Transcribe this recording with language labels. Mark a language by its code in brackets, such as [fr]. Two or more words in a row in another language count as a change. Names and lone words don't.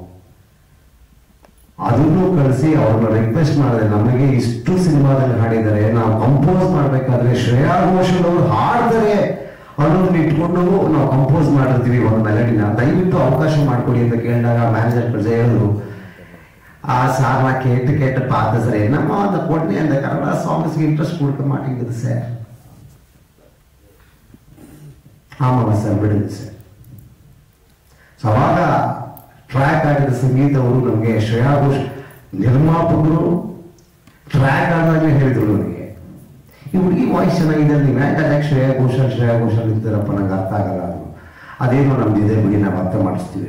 [kn] ಅದನ್ನು ಕಳಿಸಿ ಅವ್ರನ್ನ ರಿಕ್ವೆಸ್ಟ್ ಮಾಡಿದೆ, ನಮಗೆ ಇಷ್ಟು ಸಿನಿಮಾದಲ್ಲಿ ಹಾಡಿದ್ದಾರೆ, ನಾವು ಕಂಪೋಸ್ ಮಾಡ್ಬೇಕಾದ್ರೆ ಶ್ರೇಯಾ ಘೋಷಲ್ ಅವರು ಹಾಡ್ತಾರೆ ಅನ್ನೋದನ್ನ ಇಟ್ಕೊಂಡು ನಾವು ಕಂಪೋಸ್ ಮಾಡಿರ್ತೀವಿ ಒಂದು ಮೆಲಡಿನ, ದಯವಿಟ್ಟು ಅವಕಾಶ ಮಾಡ್ಕೊಡಿ ಅಂತ ಕೇಳಿದಾಗ ಮ್ಯಾನೇಜರ್ ಪ್ರಜೆ ಹೇಳಿದ್ರು, ಆ ಸಾರ್ನ [ta] ಕೇட்டு பார்த்த சார் என்னம்மா அந்த பொண்ணு அந்த கன்னடா சாங்ஸ்க்கு இன்ட்ரெஸ்ட் கொடுக்க மாட்டேங்குது சார். ஆமாம் சார், [kn] ಬಿಡುತ್ತೆ ಸರ್. ಸೊ ಅವಾಗ ಟ್ರ್ಯಾಕ್ ಆಗಿದ್ದ ಸಂಗೀತ ಅವರು ನಮಗೆ ಶ್ರೇಯಾ ಘೋಷ್ ನಿರ್ಮಾಪಕರು ಟ್ರ್ಯಾಕ್ ಆದಾಗಲೇ ಹೇಳಿದ್ರು ನನಗೆ, ಈ ಹುಡುಗಿ ವಾಯ್ಸ್ ಚೆನ್ನಾಗಿದೆ, ನೀವು ಯಾಕೆ ಶ್ರೇಯಾ ಘೋಷಲ್ ಇರ್ತಾರಪ್ಪ, ನಂಗೆ ಅರ್ಥ ಆಗಲ್ಲ. ಅದು ಅದೇನೋ ನಮ್ದಿದೆ ಬಿಡಿ, ನಾವು ಅರ್ಥ ಮಾಡಿಸ್ತೀವಿ.